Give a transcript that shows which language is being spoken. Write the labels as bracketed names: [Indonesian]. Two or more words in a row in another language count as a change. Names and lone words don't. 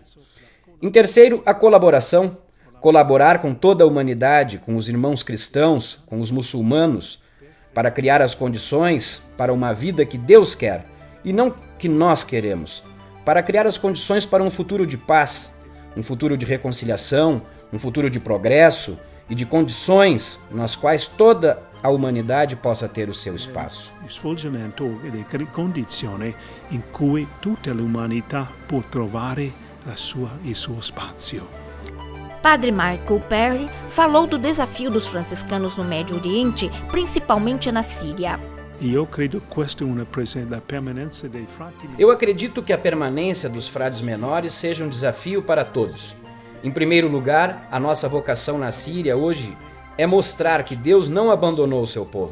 [Portuguese] Em terceiro, a colaboração. Colaborar com toda a humanidade, com os irmãos cristãos, com os muçulmanos, para criar as condições para uma vida que Deus quer e não que nós queremos, para criar as condições para um futuro de paz, um futuro de reconciliação, um futuro de progresso e de condições nas quais toda a humanidade possa ter o seu espaço. [Italian] Svolgimento delle condizioni in cui tutta l'umanità può trovare il suo spazio. [Portuguese] Padre Michael Perry falou do desafio dos franciscanos no Médio Oriente, principalmente na Síria. Eu acredito que a permanência dos frades menores seja um desafio para todos. Em primeiro lugar, a nossa vocação na Síria hoje é mostrar que Deus não abandonou o seu povo.